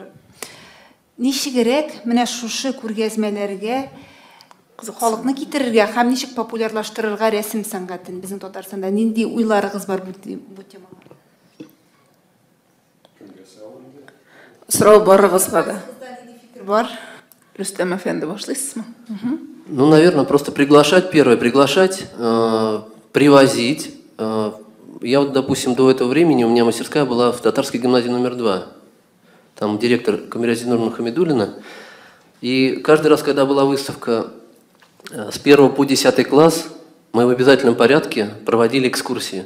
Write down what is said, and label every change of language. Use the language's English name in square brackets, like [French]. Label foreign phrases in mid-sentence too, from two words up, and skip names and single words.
[Tatar] Ничегрәк менә шушы күргәзмәләргә халыкны китерергә һәм ничек популярлаштырырга рәсем сәнгатен безнең Татарстанда нинди уйларыгыз бар бу темага? Сорау барыгызга да. Бар. Рөстәм әфәнде, башлыйсызмы? [Russian] Ну, наверное, просто приглашать, первое, приглашать, привозить. Я вот, допустим, до этого времени у меня мастерская была в Татарской гимназии номер 2. Там директор Камиразина Хамидуллина. И каждый раз, когда была выставка с 1 по 10 класс, мы в обязательном порядке проводили экскурсии.